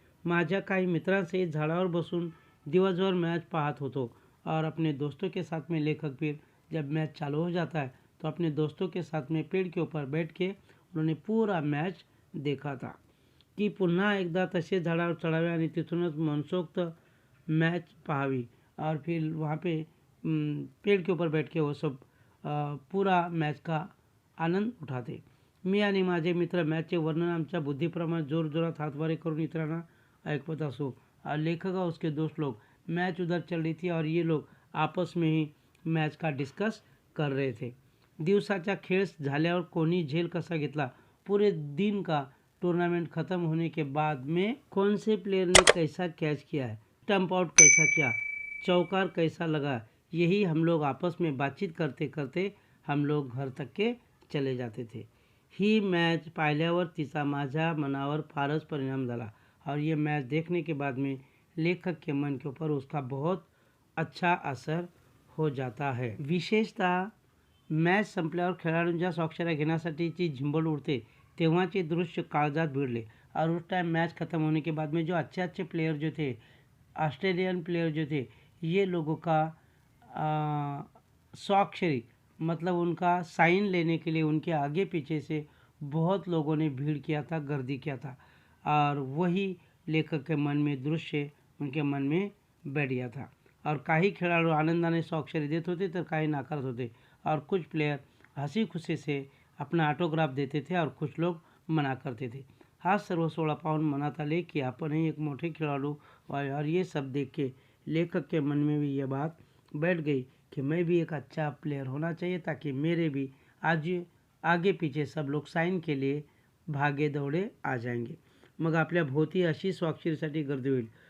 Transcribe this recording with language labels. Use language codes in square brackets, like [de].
[mr] माझ्या काही मित्रांसहित झाडावर बसून दिवसभर मैच पाहत होतो [hi] और अपने दोस्तों के साथ में लेखक फिर जब मैच चालू हो जाता है तो अपने दोस्तों के साथ में पेड़ के ऊपर बैठ के उन्होंने पूरा मैच देखा था [mr] की पुन्हा एकदा तसे झाडावर चढावे आणि तिथूनच मनसोक्त मैच पाहावी [hi] और फिर वहाँ पे पेड़ के ऊपर बैठ के वो सब पूरा मैच का आनंद उठाते. [mr] मी आणि माझे मित्र मॅचचे वर्णन आमच्या बुद्धीप्रमाणे जोरजोरात हातवारे करून इतरांना ऐकवत असो. [hi] लेखक और उसके दोस्त लोग मैच उधर चल रही थी और ये लोग आपस में ही मैच का डिस्कस कर रहे थे. [mr] दिवसाचा खेळ झाल्यावर कोणी झेल कसा घेतला, [hi] पूरे दिन का टूर्नामेंट खत्म होने के बाद में कौन से प्लेयर ने कैसा कैच किया है, स्टंप आउट कैसा किया, चौकार कैसा लगा, यही हम लोग आपस में बातचीत करते करते हम लोग घर तक के चले जाते थे. [mr] ही मैच पाहिल्यावर तिचा माझ्या मनावर फारच परिणाम झाला [hi] और ये मैच देखने के बाद में लेखक के मन के ऊपर उसका बहुत अच्छा असर हो जाता है. [mr] विशेषतः मॅच संपल्यावर खेळाडूंच्या स्वाक्षऱ्या घेण्यासाठीची झिंबड उडते तेव्हाचे दृश्य काळजात भिडले. [hi] और उस टाइम मैच ख़त्म होने के बाद में जो अच्छे अच्छे प्लेयर जो थे, ऑस्ट्रेलियन प्लेयर जो थे, ये लोगों का स्वाक्षरी मतलब उनका साइन लेने के लिए उनके आगे पीछे से बहुत लोगों ने भीड़ किया था, गर्दी किया था और वही लेखक के मन में दृश्य उनके मन में बैठ गया था. [mr] और काही खेळाडू आनंदाने स्वाक्षरी देत होते तर काही नाकारत होते [hi] और कुछ प्लेयर हंसी खुशी से अपना ऑटोग्राफ देते थे और कुछ लोग मना करते थे. [mr] हा सर्व सोहळा पाहून मनात आले की आपणही एक मोठे खिलाड़ू [hi] और ये सब देख के लेखक के मन में भी ये बात बैठ गई कि मैं भी एक अच्छा प्लेयर होना चाहिए ताकि मेरे भी आज आगे पीछे सब लोग साइन के लिए भागे दौडे आ जाएंगे. [mr] मग आपल्या भोवती अशी स्वाक्षरीसाठी गर्दी होईल.